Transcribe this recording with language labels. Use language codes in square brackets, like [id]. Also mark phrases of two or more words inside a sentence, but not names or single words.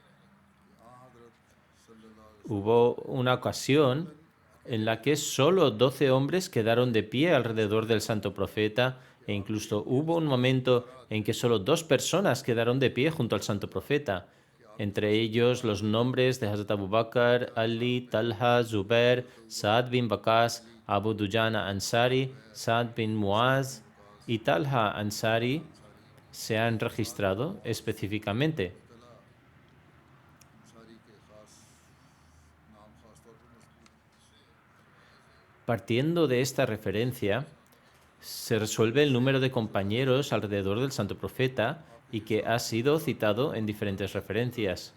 [es] Hubo una ocasión en la que solo 12 hombres quedaron de pie alrededor del santo profeta e incluso hubo un momento en que solo 2 personas quedaron de pie junto al santo profeta, entre ellos los nombres de Hazrat Abu Bakr, Ali, Talha, Zubair, Saad bin Waqas, Abu Dujana Ansari, Saad bin Muaz y Talha Ansari se han registrado específicamente. Partiendo de esta referencia, se resuelve el número de compañeros alrededor del santo profeta y que ha sido citado en diferentes referencias.